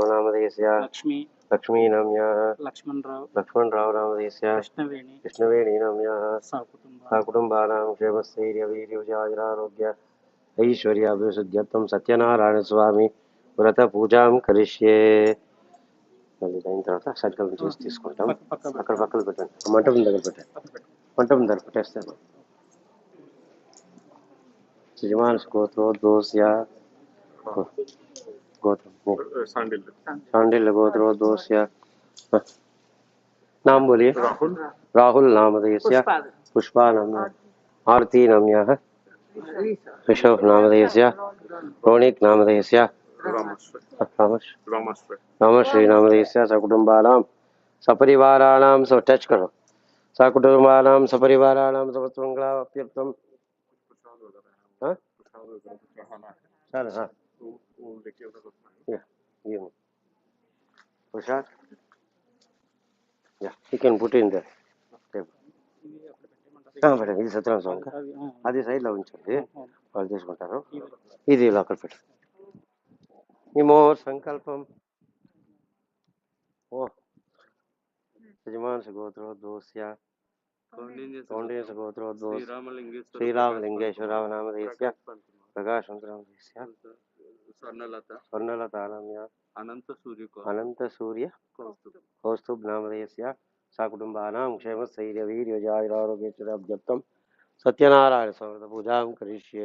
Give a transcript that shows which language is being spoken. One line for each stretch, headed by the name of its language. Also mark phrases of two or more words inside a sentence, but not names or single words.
Sanskrit: నామధేయస్య లక్ష్మీ నామ్యాः లక్ష్మణరావు నామధేయస్య కృష్ణవేణి నామ్యాः సకుటుంబానాం క్షేమస్థైర్య వీర్యవిజయారోగ్య ఐశ్వర్యాభివృద్ధ్యర్థం సత్యనారాయణ స్వామి వ్రత పూజాం కరిష్యే.
Telugu: మళ్ళీ అయిన తర్వాత సంకల్పం చేసి తీసుకుంటాం. అక్కడ పక్కన పెట్టండి, మంటపం దగ్గర పెట్టండి, మంటపం దగ్గర పెట్టేస్తాను.
Sanskrit: యజమానస్ గోత్రోద్భవస్య గోత్రం शांडिल्य गोत्रोद्भवस्य
Hindi: नाम बोलिए.
Sanskrit: राहुल नामधेयस्य पुष्पा नाम्या आरती नाम्याः ऋषभ नामधेयस्य रोनिक नामधेयस्य रामश्री नामधेयस्य सकुटुम्बानां सपरिवाराणां
Hindi: टच करो
Sanskrit: सकुटुम्बानां सपरिवाराणां समस्तमङ्गलाप्यर्थं
Hindi: चलो हाँ
English: yeah Prashad, yeah, you can put in there.
Telugu: మేడం ఇది సత్యనారాయణ స్వామి అది సైడ్లో ఉంచండి, వాళ్ళు తీసుకుంటారు. ఇది లోకల్ పెట్టు.
Sanskrit: ఇమో సంకల్పం ఓ యజమానస గోత్రోద్భవస్య కౌండిన్యస గోత్రోద్భవస్య శ్రీరామలింగేశ్వరరావు నామధేయస్య ప్రకాశవంతనామధేయస్య స్వర్ణలతానామ్యా అనంత సూర్య కౌస్తుభ్ నామధేయస్య సకుటుంబానాం క్షేమస్థైర్య వీర్యవిజయారోగ్యైశ్వర్యాభ్యర్థం సత్యనారాయణ సమృత పూజాం కరిష్యే.